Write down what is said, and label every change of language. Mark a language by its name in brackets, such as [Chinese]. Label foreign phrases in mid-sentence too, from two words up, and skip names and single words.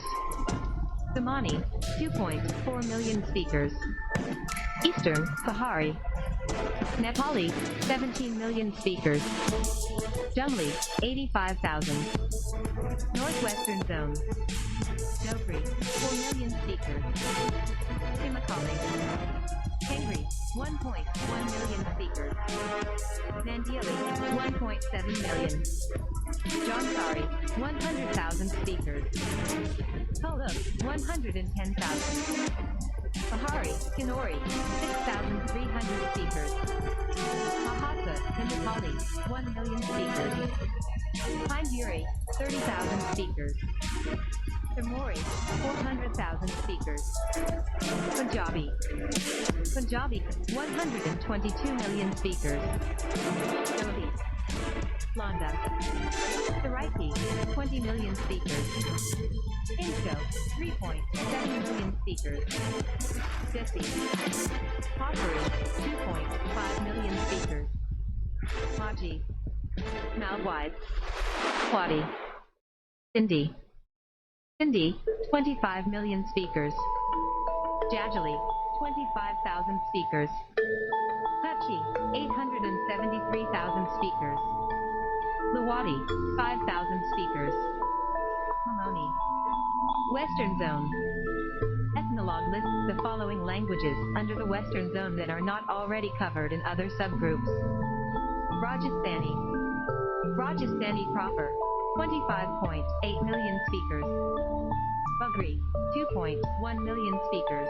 [English] Somani, 2.4 million speakers. Eastern Sahari. Nepali, 17 million speakers. Jumli, 85,000. Northwestern Zone. Dogri, 4 million speakers. Himachali. Tengri, 1.1 million speakers. Mandili, 1.7 million. Jansari, 100,000 speakers. Koluk, 110,000. Bahari, Kanori, 6,300 speakers. Mahasa, Himachali, 1 million speakers. Pinduri, 30,000 speakers. Tamori, 400,000 speakers. Punjabi, 122 million speakers. Dodi, Landa, Saraiki, 20 million speakers. Incho, 3.7 million speakers. Jesse, Popuri, 2.5 million speakers. Maji, Malwide, Kwadi, Sindhi, 25 million speakers. Jajali, 25,000 speakers. Kutchi, 873,000 speakers. Luwadi, 5,000 speakers. Mamoni. Western Zone. Ethnologue lists the following languages under the Western Zone that are not already covered in other subgroups. Rajasthani. Rajasthani proper, 25.8 million speakers. Bagri, 2.1 million speakers.